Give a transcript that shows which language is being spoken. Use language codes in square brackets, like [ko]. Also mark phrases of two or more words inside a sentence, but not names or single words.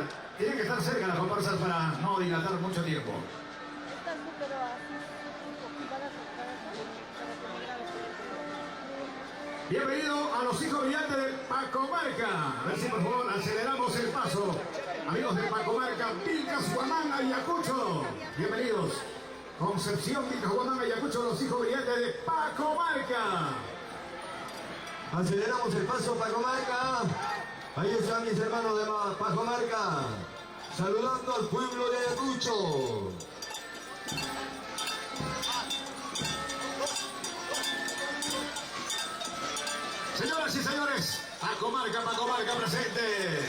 [es] Tienen que estar cerca las comparsas para no dilatar mucho tiempo. Bienvenido a los hijos brillantes de Pacomarca. A ver si por favor aceleramos el paso. Amigos de Pacomarca, Vilcas, Huamanga, Ayacucho. Bienvenidos. Concepción, Vilcas, Huamanga, Ayacucho, los hijos brillantes de Pacomarca. Aceleramos el paso, Pacomarca. Ahí están mis hermanos de Pacomarca, saludando al pueblo de Ayacucho. Señoras y señores, Pacomarca presente.